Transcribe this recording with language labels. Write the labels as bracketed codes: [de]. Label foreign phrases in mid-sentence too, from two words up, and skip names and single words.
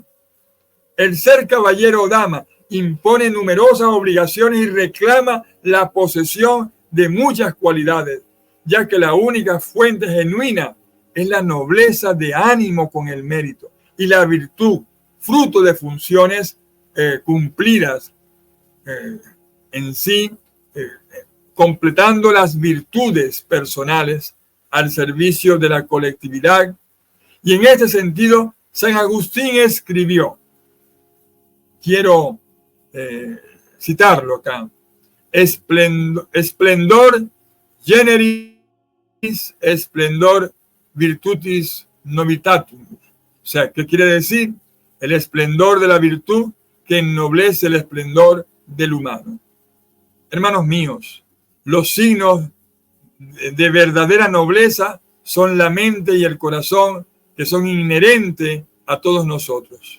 [es] El ser caballero o dama impone numerosas obligaciones y reclama la posesión de muchas cualidades, ya que la única fuente genuina es la nobleza de ánimo con el mérito y la virtud, fruto de funciones cumplidas en sí, completando las virtudes personales al servicio de la colectividad. Y en este sentido, San Agustín escribió, quiero citarlo acá, [la] esplendor generis, esplendor virtutis novitatum. [es] O sea, ¿qué quiere decir? El esplendor de la virtud que ennoblece el esplendor del humano. Hermanos míos, los signos de verdadera nobleza son la mente y el corazón, que son inherentes a todos nosotros.